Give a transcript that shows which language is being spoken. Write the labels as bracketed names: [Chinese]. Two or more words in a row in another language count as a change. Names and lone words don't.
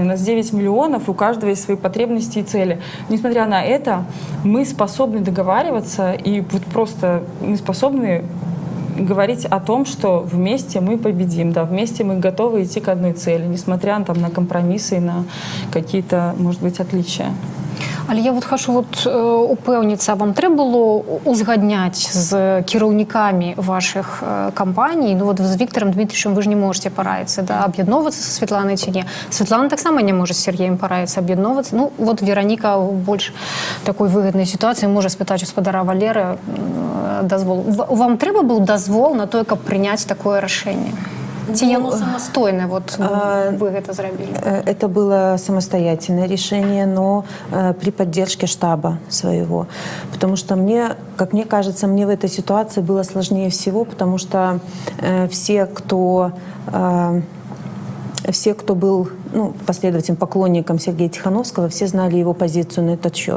[Russian] У нас 9 миллионов, у каждого есть свои потребности и цели. Несмотря на это, мы способны договариваться, и вот просто мы способны говорить о том, что вместе мы победим, да, вместе мы готовы идти к одной цели, несмотря там, на компромиссы и на какие-то, может быть, отличия. [Ukrainian] Але я хочу упевнитися, вам треба було узгадняти з керівниками ваших компаній? Ну, з Віктором Дмитровичем ви ж не можете порадитися, да, об'єдновуватися зі Світланою чи ні? Світлана так само не може з Сергієм порадитися, об'єдновуватися. Ну, Вероніка в більш такої вигідної ситуації може спитати господара Валери дозволу. Вам треба був дозвол на те, щоб прийняти таке рішення? [Russian] Оно самостоятельное, вы это сделали? Это было самостоятельное решение, но при поддержке штаба своего. Потому что как мне кажется, мне в этой ситуации было сложнее всего, потому что все, кто был последователем, поклонником Сергея Тихановского, все знали его позицию на этот счет.